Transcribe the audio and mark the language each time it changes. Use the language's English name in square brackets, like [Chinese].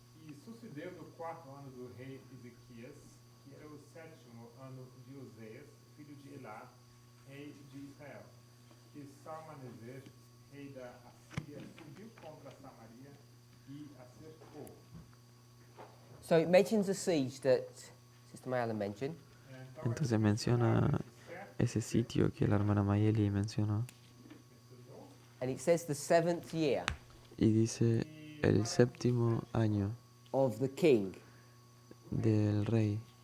[Portuguese] E sucedeu no 4º ano do rei Ezequias, que era o 7º ano de Oseias, filho de Elá, rei de Israel, que Salmaneser, rei da Assíria, subiu contra Samaria e a cercou. [English] So it mentions a siege that Sister Mayala mentioned. [Spanish] Entonces menciona ese sitio que la hermana Mayeli mencionó. [English] And it says the 7th year [Spanish] Y dice el séptimo año [English] of the king. [Spanish] del rey.